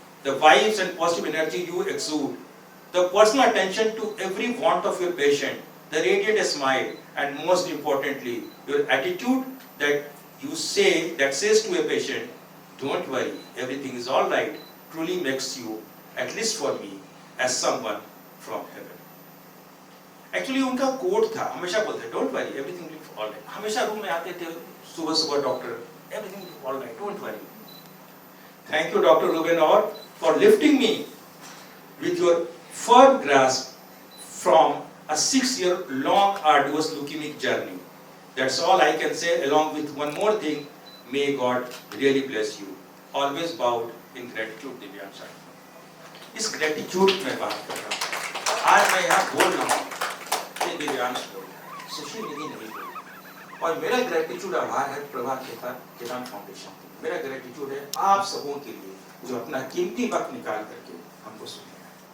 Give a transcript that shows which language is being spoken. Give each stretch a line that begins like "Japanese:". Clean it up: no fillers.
English: The vibes and positive energy you exude, the personal attention to every want of your patient, the radiant smile, and most importantly, your attitude that says to a patient, don't worry, everything is all right, truly makes you, at least for me, as someone from heaven. Actually
Hindi: उनका coat था, हमेशा बोलते
English: don't worry, everything will be all right.
Hindi: हमेशा room में आते थे सुबह doctor,
English: everything will be all right, don't worry. Thank you, Dr. Ruben Orr, for lifting me with your firm grasp from a 6-year-long arduous leukemic journey. That's all I can say, along with one more thing. May God really bless you. Always bowed in gratitude, Divyansh Sharma.
Hindi: इस gratitude में बात कर रहा हूँ. आज मैं यहाँ बोल रहा हूँ, ये दिव्यांश बोल रहा है, सुशील निधि नहीं बोल रहा. और मेरा gratitude आभार है प्रभा केदान फाउंडेशन. मेरा gratitude है आप सबों के लिए जो अपना कीमती वक्त निकाल करके हमको सुने हैं.